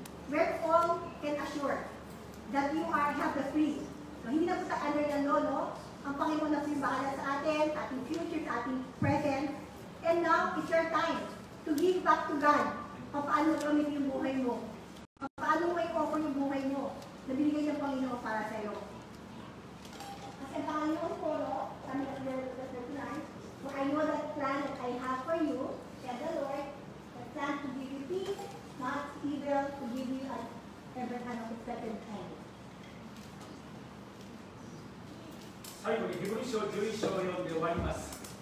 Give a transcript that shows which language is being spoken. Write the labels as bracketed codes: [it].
[en] Wherefore can assure that you have the free. [tl] So hindi na po sa under ng law, no? Ang Panginoon na po yung bahala sa atin, sa ating future, sa ating present. [en] And now, it's your time to give back to God. [tl] Paano gamitin yung buhay mo? Paano mo i-offer yung buhay mo na binigay ng Panginoon para sa iyo? Kasi ang Panginoon po, no? Sabi na [en] tonight, for I know that plan that I have for you, said the Lord, the plan to give you peace, not evil, to give you an expected end. [ja] 最後にヘブル書11章を読んで終わります。